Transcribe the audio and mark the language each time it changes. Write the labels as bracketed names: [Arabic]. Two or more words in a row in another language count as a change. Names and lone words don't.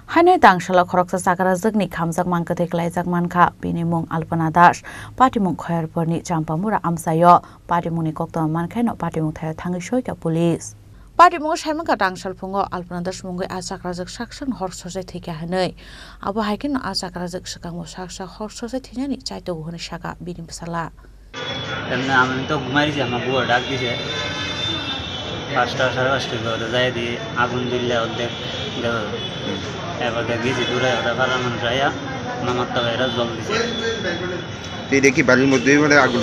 [Kok Borok] Khainai tangshalo khoroksa sakara jagni khamjak manka theklai manka bini mung Alpana Das party mung khoyarporni champamura amsayo party mungni kokto mankhaino party mung thayo thangi soika police party mung saimangka tangshal phungo Alpana Das mungoi achakrajak saksan horsojai thika hanai abo haikin achakrajak sakangmo saksa horsojai thinani chaito hone saka bini bisala [Bangla] এমনি আমি তো ঘুমাইছি আমার বউ ডাক দিছে 5টা 5:30 করে যাই দি আগুন জ্বললে অর্ধেক গেল এবার গেছি দূরে ওটা পাড়ার মানুষ আয়া মামার তো এরা জল দিছে এটা কি বাড়ির মধ্যেই মানে আগুন